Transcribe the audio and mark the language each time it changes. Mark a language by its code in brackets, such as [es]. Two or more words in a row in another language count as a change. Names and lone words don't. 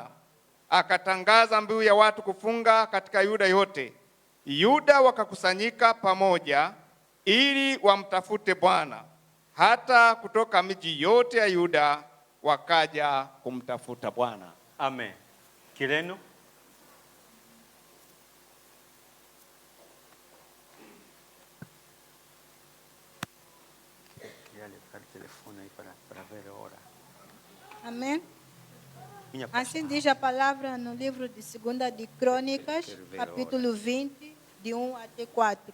[sw] Akatangaza mbiu ya watu kufunga katika Yuda yote. Yuda wakakusanyika pamoja ili wamtafute Bwana. Hata kutoka miji yote ya Yuda wakaja kumtafuta Bwana. Amen. Kireno. [pt] Amém. Assim diz a palavra no livro de 2 de Crônicas, capítulo 20, de 1 até 4.